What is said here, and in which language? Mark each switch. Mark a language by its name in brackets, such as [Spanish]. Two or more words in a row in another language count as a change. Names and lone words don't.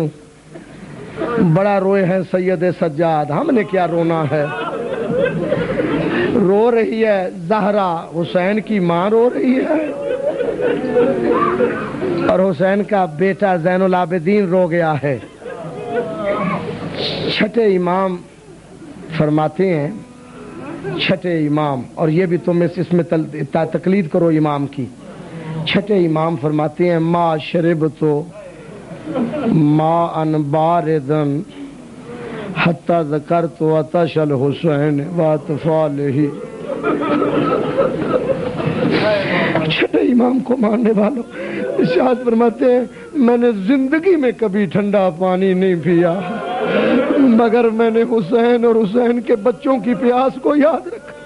[Urdu] بڑا روئے ہیں سید سجاد، ہم نے کیا رونا ہے، رو رہی ہے زہرا، حسین کی ماں رو رہی ہے، اور حسین کا بیٹا زین العابدین رو گیا ہے۔ چھٹے امام فرماتے ہیں، چھٹے امام، اور یہ بھی تم اس میں تقلید کرو امام کی، چھٹے امام فرماتے ہیں [Arabic] ما شربتو ما ان باردن حتی ذکرتو عطش الحسین و اطفالہ۔ [Urdu] چھٹے امام کو ماننے والوں ارشاد فرماتے ہیں میں نے زندگی میں کبھی ٹھنڈا پانی نہیں پیا، مگر میں نے حسین اور حسین کے بچوں کی پیاس کو یاد رکھا۔